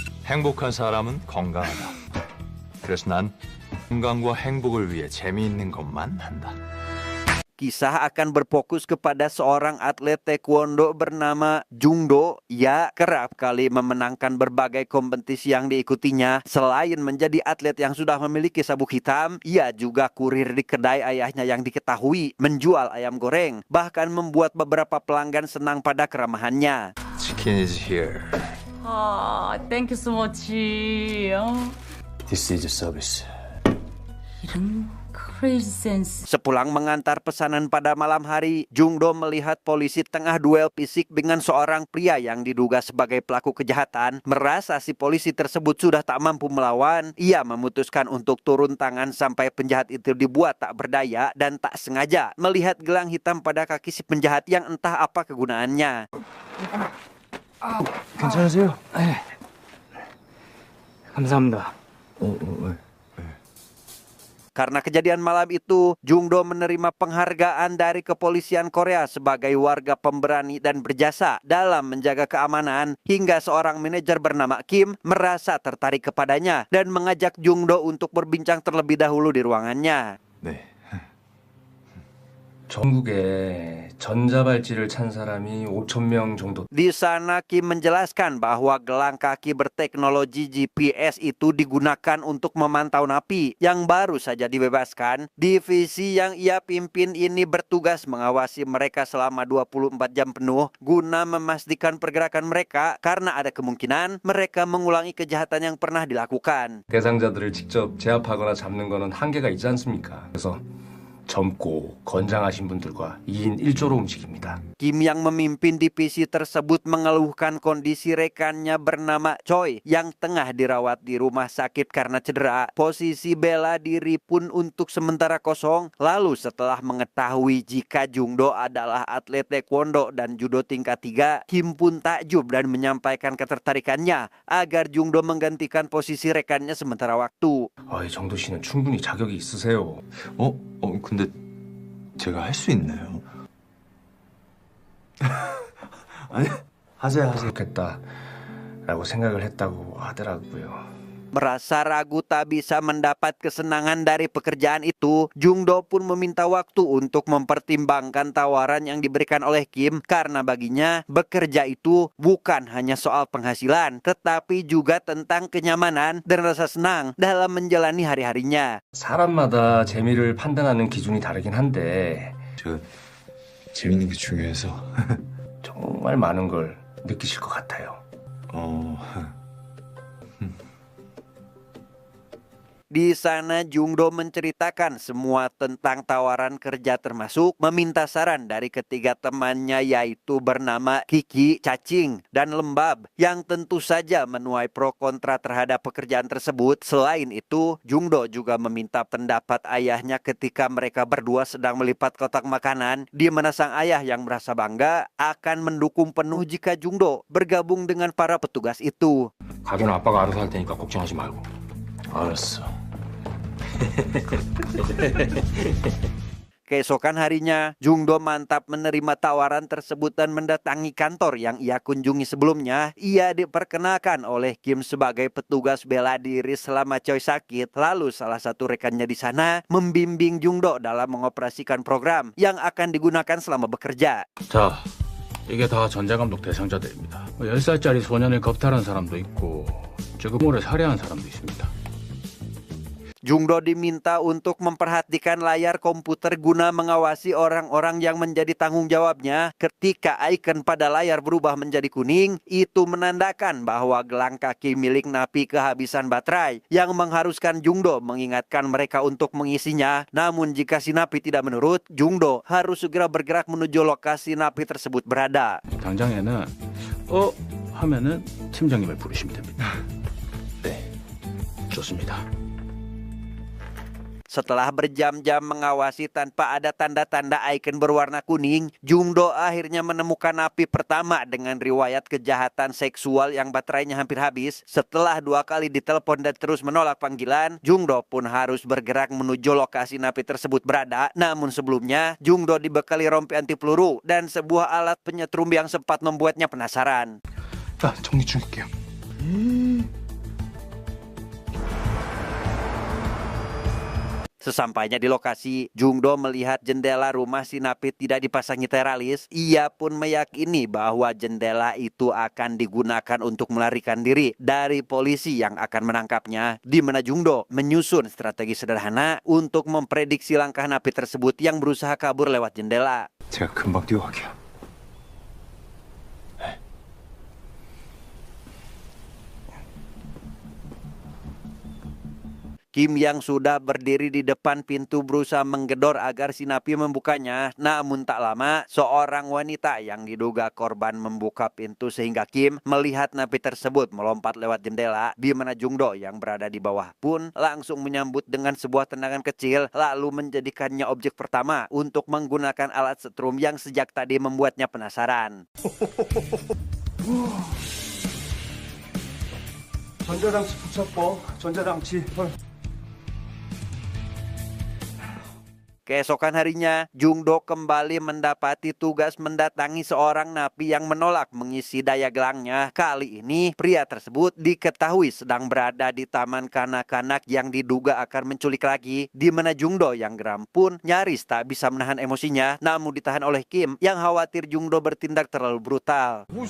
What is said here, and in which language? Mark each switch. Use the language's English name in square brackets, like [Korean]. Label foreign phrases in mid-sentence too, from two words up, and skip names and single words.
[Korean] 행복한 사람은 건강하다. 그래서 난 건강과 행복을 위해 재미있는 것만 한다. [Indonesian] Kisah akan berfokus kepada seorang atlet taekwondo bernama Jung Do. Ia kerap kali memenangkan berbagai kompetisi yang diikutinya. Selain menjadi atlet yang sudah memiliki sabuk hitam, ia juga kurir di kedai ayahnya yang diketahui menjual ayam goreng. Bahkan membuat beberapa pelanggan senang pada keramahannya. [English] Chicken is here. Thank you so much. This is a service. 이런 crazy sense. [Indonesian] Sepulang mengantar pesanan pada malam hari, Jung Do melihat polisi tengah duel fisik dengan seorang pria yang diduga sebagai pelaku kejahatan. Merasa si polisi tersebut sudah tak mampu melawan, ia memutuskan untuk turun tangan sampai penjahat itu dibuat tak berdaya dan tak sengaja melihat gelang hitam pada kaki si penjahat yang entah apa kegunaannya. [Korean] 괜찮으세요? 네. 감사합니다. [Indonesian] Karena kejadian malam itu, Jung Do menerima penghargaan dari kepolisian Korea sebagai warga pemberani dan berjasa dalam menjaga keamanan, hingga seorang manajer bernama Kim merasa tertarik kepadanya dan mengajak Jung Do untuk berbincang terlebih dahulu di ruangannya. [Korean] 네. 전국에 전자발찌를 찬 사람이 5,000명 정도. [Indonesian] Di sana Kim menjelaskan bahwa gelang kaki berteknologi GPS itu digunakan untuk memantau napi yang baru saja dibebaskan. Divisi yang ia pimpin ini bertugas mengawasi mereka selama 24 jam penuh guna memastikan pergerakan mereka karena ada kemungkinan mereka mengulangi kejahatan yang pernah dilakukan. [Korean] 대상자들을 직접 제압하거나 잡는 거는 한계가 있지 않습니까? 그래서 젊고 건장하신 분들과 2인 1조로 움직입니다. [Indonesian] Kim yang memimpin divisi tersebut mengeluhkan kondisi rekannya bernama Choi yang tengah dirawat di rumah sakit karena cedera. Posisi bela diri pun untuk sementara kosong. Lalu setelah mengetahui jika Jung Do adalah atlet taekwondo dan judo tingkat 3, Kim pun takjub dan menyampaikan ketertarikannya agar Jung Do menggantikan posisi rekannya sementara waktu. [Korean] 이 정도 씨는 충분히 자격이 있으세요. 근데 제가 할 수 있나요? 아니, 하세요. 좋겠다라고 생각을 했다고 하더라고요. [Indonesian] Merasa ragu tak bisa mendapat kesenangan dari pekerjaan itu, Jung Do pun meminta waktu untuk mempertimbangkan tawaran yang diberikan oleh Kim karena baginya bekerja itu bukan hanya soal penghasilan, tetapi juga tentang kenyamanan dan rasa senang dalam menjalani hari-harinya. [Korean] 사람마다 재미를 판단하는 기준이 다르긴 한데 제가 재밌는 게 중요해서. 정말 많은 걸 느끼실 것 같아요. [Indonesian] Di sana Jung Do menceritakan semua tentang tawaran kerja termasuk meminta saran dari ketiga temannya yaitu bernama Kiki, Cacing, dan Lembab yang tentu saja menuai pro kontra terhadap pekerjaan tersebut. Selain itu, Jung Do juga meminta pendapat ayahnya ketika mereka berdua sedang melipat kotak makanan, di mana sang ayah yang merasa bangga akan mendukung penuh jika Jung Do bergabung dengan para petugas itu. [Korean] 가게는 아빠가 알아서 할 테니까 걱정하지 말고. 알았어. [Indonesian] Keesokan harinya, Jung Do mantap menerima tawaran tersebut dan mendatangi kantor yang ia kunjungi sebelumnya. Ia diperkenalkan oleh Kim sebagai petugas bela diri selama Choi sakit. Lalu salah satu rekannya di sana membimbing Jung Do dalam mengoperasikan program yang akan digunakan selama bekerja. [Korean] 자, 이게 다 전자감독 대상자들입니다. 10살짜리 소년을 겁탈한 사람도 있고 주금모를 살해한 사람도 있습니다. [Indonesian] Jung Do diminta untuk memperhatikan layar komputer guna mengawasi orang-orang yang menjadi tanggung jawabnya. Ketika ikon pada layar berubah menjadi kuning, itu menandakan bahwa gelang kaki milik napi kehabisan baterai yang mengharuskan Jung Do mengingatkan mereka untuk mengisinya. Namun jika si napi tidak menurut, Jung Do harus segera bergerak menuju lokasi napi tersebut berada. [Korean] 당장에는 하면은 팀장님을 부르시면 됩니다. 네, 좋습니다. [Indonesian] Setelah berjam-jam mengawasi tanpa ada tanda-tanda ikon berwarna kuning, Jung Do akhirnya menemukan napi pertama dengan riwayat kejahatan seksual yang baterainya hampir habis. Setelah 2 kali ditelepon dan terus menolak panggilan, Jung Do pun harus bergerak menuju lokasi napi tersebut berada. Namun sebelumnya, Jung Do dibekali rompi anti peluru dan sebuah alat penyetrum yang sempat membuatnya penasaran. [Korean] 자, 정리 중일게요. [Indonesian] Sesampainya di lokasi, Jungdo melihat jendela rumah si Napi tidak dipasangi teralis. Ia pun meyakini bahwa jendela itu akan digunakan untuk melarikan diri dari polisi yang akan menangkapnya, di mana Jungdo menyusun strategi sederhana untuk memprediksi langkah Napi tersebut yang berusaha kabur lewat jendela. [Korean] 제가 금방 뛰어갈게요. [Indonesian] Kim yang sudah berdiri di depan pintu berusaha menggedor agar si Napi membukanya. Namun tak lama, seorang wanita yang diduga korban membuka pintu sehingga Kim melihat Napi tersebut melompat lewat jendela, di mana Jungdo yang berada di bawah pun langsung menyambut dengan sebuah tendangan kecil, lalu menjadikannya objek pertama untuk menggunakan alat setrum yang sejak tadi membuatnya penasaran. [Korean] 전자장치 부착법, 전자장치. [Indonesian] Keesokan harinya, Jungdo kembali mendapati tugas mendatangi seorang napi yang menolak mengisi daya gelangnya. Kali ini, pria tersebut diketahui sedang berada di taman kanak-kanak yang diduga akan menculik lagi, di mana Jungdo yang geram pun nyaris tak bisa menahan emosinya, namun ditahan oleh Kim yang khawatir Jungdo bertindak terlalu brutal.